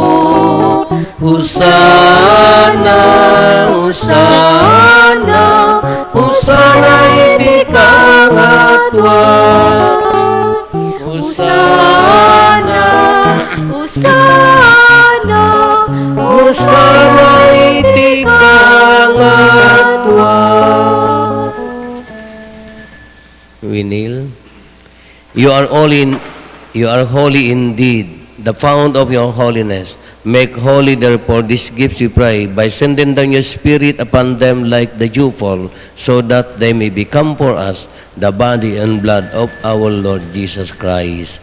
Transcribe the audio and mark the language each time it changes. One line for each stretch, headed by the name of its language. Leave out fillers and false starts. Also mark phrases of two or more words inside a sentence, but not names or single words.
Iloko: Husana, Husana, Husana iti kangatuan. Usana, Usana, Husana iti kangatuan.
English: We kneel. You are holy indeed, the fount of your holiness. Make holy therefore these gifts, we pray, by sending down your Spirit upon them like the dewfall, so that they may become for us the body and blood of our Lord Jesus Christ.